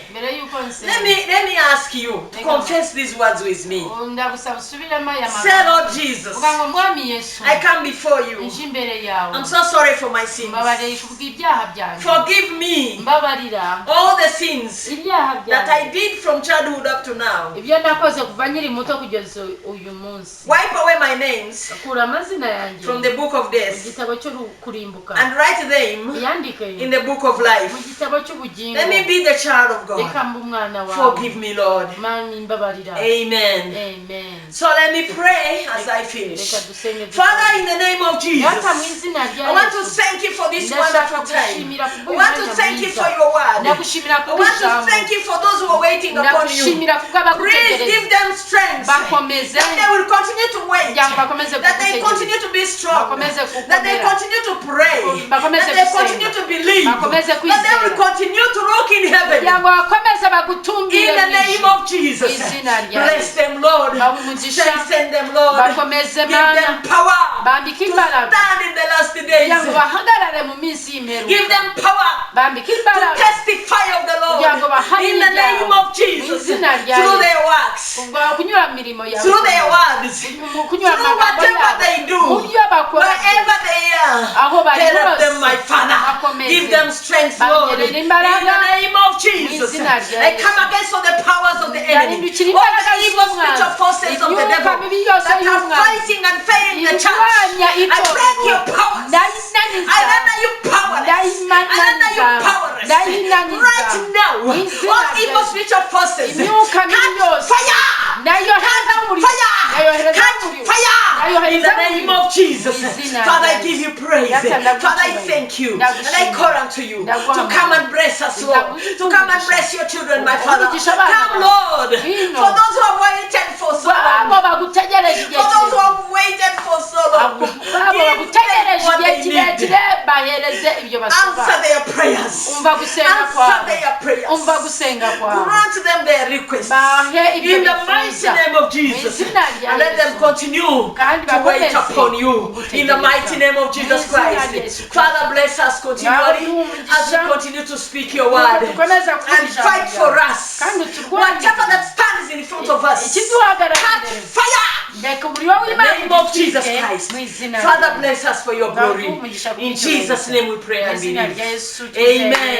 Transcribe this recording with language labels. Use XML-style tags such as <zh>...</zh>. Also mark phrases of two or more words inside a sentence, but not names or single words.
<rw>mbere y'uko</rw> <en>let</en> <rw>nsenga</rw> <en>me ask you to confess these words with me.</en> <rw>ndagusaba usubiremo aya</rw> <en>Say,</en> <rw>magambo.</rw> <en>Lord Jesus,</en> <rw>uvuga ngo mwami Yesu</rw> <en>I come before you.</en> <rw>nje imbere yawe.</rw> <en>I'm so sorry for my sins.</en> <rw>mbabarira kubw'ibyaha byanjye.</rw> <en>Forgive me</en> <rw>mbabarira</rw> <en>all the sins</en> <rw>ibyaha</rw> <en>that I</en> <rw>byanjye.</rw> <en>did from childhood up to now.</en> <rw>ibyo nakoze kuva nkiri muto kugeza uyu munsi.</rw> <en>Wipe away my names</en> <rw>kura amazina yanjye</rw> <en>from the book of</en> <rw>mu</rw> <en>death</en> <rw>gitabo cyo kurimbuka</rw> <en>and write them</en> <rw>yandike</rw> <en>in the book of life.</en> <rw>mu gitabo cy'ubugingo.</rw> <en>Let me be the child of</en> <rw>reka</rw> <en>God.</en> <rw>mbe umwana wawe.</rw> <en>Forgive me, Lord.</en> <rw>mani mbabarira.</rw> <en>Amen.</en> <rw>Amen.</rw> <en>So let me pray as I</en> <rw>reka</rw> <en>finish.</en> <rw>dusenge</rw> <en>Father, in the name of</en> <rw>Data mu</rw> <en>Jesus,</en> <rw>izina rya</rw> <en>I want to</en> <rw>Yesu.</rw> <en>thank you for this</en> <rw>Ndashaka</rw> <en>wonderful time.</en> <rw>kugushimira</rw> <en>I</en> <rw>kubw'uyu</rw> <en>want to</en> <rw>mwanya</rw> <en>thank you</en> <rw>mwiza.</rw> <en>for your word.</en> <rw>ndagushimira</rw> <en>I want to</en> <rw>kubw'ijambo.</rw> <en>thank you for those who are waiting upon you.</en> <rw>ndagushimira</rw> <en>Please</en> <rw>kubw'abagutegereza.</rw> <en>give them strength</en> <rw>bakomeze</rw> <en>that they will continue to wait,</en> <rw>kugira ngo bakomeze</rw> <en>that they</en> <rw>kugutegereza.</rw> <en>continue to be strong,</en> <rw>Bakomeze gukomera.</rw> <en>that they continue to pray,</en> <rw>Bakomeze</rw> <en>that they</en> <rw>gusenga.</rw> <en>continue to believe,</en> <rw>Bakomeze</rw> <en>that they will</en> <rw>kwizera.</rw> <en>continue to look in</en> <rw>kugira</rw> <en>heaven.</en> <rw>ngo bakomeze bagutumbire</rw> <en>In the</en> <rw>mu</rw> <en>name</en> <rw>ijuru.</rw> <en>of Jesus,</en> <rw>Izina rya</rw> <en>bless</en> <rw>Yesu.</rw> <en>them, Lord.</en> <rw>Bahe umugisha.</rw> <en>Strengthen them, Lord.</en> <rw>bakomeze</rw> <en>Give</en> <rw>mana</rw> <en>them power</en> <rw>bambike</rw> <en>to</en> <rw>imbaraga</rw> <en>stand in the last</en> <rw>kugira ngo</rw> <en>days.</en> <rw>bahagarare mu minsi y'imperuka.</rw> <en>Give them power</en> <rw>bambike</rw> <en>to</en> <rw>imbaraga</rw> <en>testify of the</en> <rw>kugira ngo</rw> <en>Lord.</en> <rw>bahamye</rw> <en>In the name</en> <rw>ibyawe.</rw> <en>of Jesus,</en> <rw>Mu izina rya</rw> <en>through</en> <rw>Yesu.</rw> <en>their works,</en> <rw>kunyura mu mirimo yawe.</rw> <en>through their words,</en> <rw>mu kunyura mu</rw> <en>through</en> <rw>magambo</rw> <en>whatever</en> <rw>yawe.</rw> <en>they do,</en> <rw>mu byo bakora</rw> <en>wherever they are.</en> <rw>aho bari</rw> <en>Help</en> <rw>hose.</rw> <en>them, my Father.</en> <rw>bakomeze.</rw> <en>Give them strength, Lord. In</en> <rw>Bongerere</rw> <en>the</en> <rw>imbaraga.</rw> <en>name of Jesus,</en> <rw>izina rya</rw> <en>I</en> <rw>Yesu.</rw> <en>come against all the powers of the enemy,</en> <rw>Ndahindukira</rw> <en>all</en> <rw>imbaraga</rw> <en>the evil</en> <rw>z'umwanzi.</rw> <en>spiritual forces of the</en> <rw>Imyuka</rw> <en>devil</en> <rw>mibi yose</rw> <en>that are</en> <rw>y'umwanzi.</rw> <en>fighting and failing the church.</en> <rw>irwanya</rw> <en>I break your</en> <rw>itorero.</rw> <en>powers.</en> <rw>ndayinaniza.</rw> <en>I render you powerless. I render you powerless.</en> <rw>Ndayinaniza.</rw> <en>Right now,</en> <rw>Mu izina</rw> <en>all</en> <rw>rya</rw> <en>evil</en> <rw>Yesu.</rw> <en>spiritual forces,</en> <rw>imyuka mibi</rw> <en>catch</en> <rw>yose.</rw> <en>fire!</en> <rw>ndayohereza</rw> <en>Catch</en> <rw>umuriro. ndayohereza</rw> <en>fire! Catch</en> <rw>umuriro.</rw> <en>fire! In</en> <rw>ndayohereza</rw> <en>the name</en> <rw>umuriro.</rw> <en>of Jesus,</en> <rw>Mu izina</rw> <en>Father,</en> <rw>rya</rw> <en>I give</en> <rw>Yesu.</rw> <en>you praise.</en> <rw>Ndagushimira.</rw> <en>Father, I thank you. And I</en> <rw>Ndagushimira.</rw> <en>call unto you to</en> <rw>Ndaguhamagara.</rw> <en>come and bless us, Lord. To come and bless your children, my Father.</en> <rw>Umugisha abana</rw> <en>Come,</en> <rw>bawe.</rw> <en>Lord.</en> <rw>Ngwino.</rw> <en>For those who have waited for so</en> <rw>babo</rw> <en>long.</en> <rw>bagutegereje igihe</rw> <en>For those who</en> <rw>kirekire.</rw> <en>have waited for so long.</en> <rw>babo</rw> <en>Give</en> <rw>bagutegereje</rw> <en>them what</en> <rw>igihe</rw> <en>they need.</en> <rw>kirekire bahereze ibyo basaba.</rw> <en>Answer their prayers.</en> <rw>umva gusenga</rw> <en>Answer</en> <rw>kwawe.</rw> <en>their prayers.</en> <rw>umva gusenga kwawe.</rw> <en>Grant them their requests.</en> <rw>bahe ibyo</rw> <en>In the mighty</en> <rw>bifuza.</rw> <en>name of</en> <rw>Mu</rw> <en>Jesus.</en> <rw>izina rya</rw> <en>And let them</en> <rw>Yesu.</rw> <en>continue</en> <rw>Kandi</rw> <en>to wait</en> <rw>bakomeze</rw> <en>upon you. In the</en> <rw>kugutegereza.</rw> <en>mighty name of Jesus</en> <rw>Mu izina rya</rw> <en>Christ.</en> <rw>Yesu Kristo.</rw> <en>Father, bless us continually as we continue to speak your word.</en> <rw>dukomeza kuvuga</rw> <en>And</en> <rw>ijambo</rw> <en>fight for</en> <rw>ryawe.</rw> <en>us.</en> <rw>kandi turwanire.</rw> <en>Whatever that stands in front of us.</en> <rw>ikiduhagarara</rw> <en>Catch</en> <rw>imbere.</rw> <en>fire.</en> <rw>reka umuriro</rw> <en>In the</en> <rw>w'Imana</rw> <en>name of Jesus</en> <rw>udutwike.</rw> <en>Christ.</en> <rw>mu izina</rw> <en>Father,</en> <rw>rya</rw> <en>bless us for your glory. In Jesus' name we pray</en> <rw>Mu</rw> <en>and</en> <rw>izina</rw> <en>believe.</en> <rw>rya Yesu twizeye. Amen.</rw>